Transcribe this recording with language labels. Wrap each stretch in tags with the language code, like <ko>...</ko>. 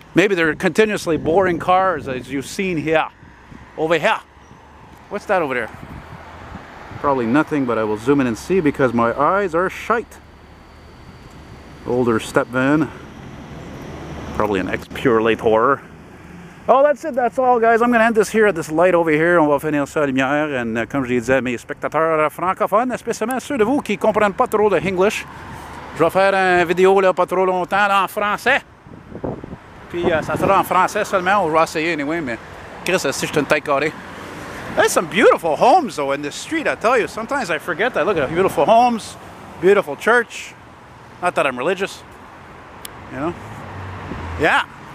<en>Maybe there are continuously boring cars, as you've seen here, over here. What's that over there? Probably nothing, but I will zoom in and see because my eyes are shite. Older step van. Probably an ex-Purelator. Oh, that's it. That's all, guys. I'm going to end this here at this light over here.</en> <fr>On va finir ça à lumière. Et comme je l'ai dit à mes spectateurs francophones, spécialement ceux de vous qui ne comprennent pas trop de English, je vais faire une vidéo là, pas trop longtemps là, en français. Puis ça sera en français seulement. On va essayer anyway, mais Chris, si je suis une tête carrée.</fr> <en>There's some beautiful homes, though, in this street, I tell you. Sometimes I forget that. Look at beautiful homes, beautiful church. Not that I'm religious, you know. Yeah.</en>